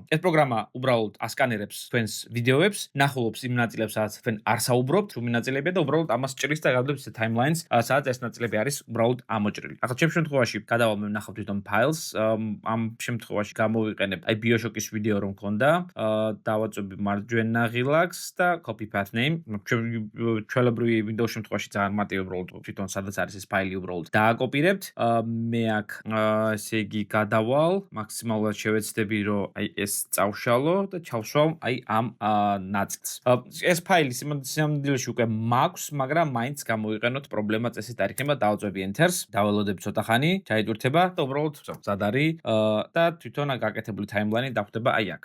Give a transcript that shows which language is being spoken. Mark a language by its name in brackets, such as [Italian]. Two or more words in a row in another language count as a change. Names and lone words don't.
[Georgian] ეს პროგრამა უბრალოდ ასკანერებს თქვენს ვიდეოებს, ნახულობს იმ ნაწილებს, სადაც თქვენ არ საუბრობთ, რუმი ნაწილებია და უბრალოდ ამას ჭრის და გადადებს timelines, სადაც ეს ნაწილები არის უბრალოდ ამოჭრილი. ახლა ჩემ შემთხვევაში გადავალ მე ვნახავ თვითონ files, ამ შემთხვევაში გამოვიყენებ აი BioShock-ის ვიდეო რომ მქონდა, დავაწვევი მარჯვენა ღილაკს და [English] copy path name. [Georgian] ჩვეულებრივი Windows შემთხვევაში ძალიან მარტივია უბრალოდ თვითონ სადაც არის ეს ფაილი უბრალოდ დააკოპირებთ. მე აქ ესე იგი გადავალ, მაქსიმალურად შევეცდები რომ აი ეს წავშალო და ჩავშვალ აი ამ ნაწილს. ეს ფაილი სინამდვილეში უკვე მაქვს, მაგრამ მაინც გამოვიყენოთ პრობლემა წესით არ იქნება, დავაწვევი enter-ს, დაველოდებ ცოტა ხანი, ჩაიტვირთება და უბრალოდ მზად არის და თვითონ გაკეთებული timeline დახვდება აი აქ.